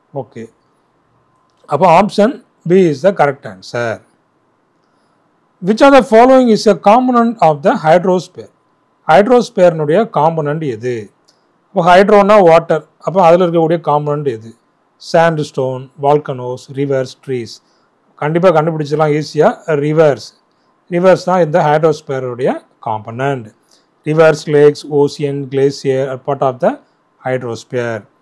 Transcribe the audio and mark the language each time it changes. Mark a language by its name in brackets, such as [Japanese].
[English] Okay, அப்போ option B is the correct answer. Which of the following is a component of the hydrosphere? [Tamil] ஹைட்ரோஸ்பியர்னுடைய component எது? இப்போ ஹைட்ரோனா water, அப்போ அதில் இருக்கக்கூடிய component எது? Sand stone, volcanoes, reverse, trees. கண்டிப்பாக கண்டுபிடிச்சலாம் ஈஸியாக. ரிவர்ஸ் தான் இந்த ஹைட்ரோஸ்பியருடைய component. [English] Rivers, lakes, ocean, glacier are part of the hydrosphere.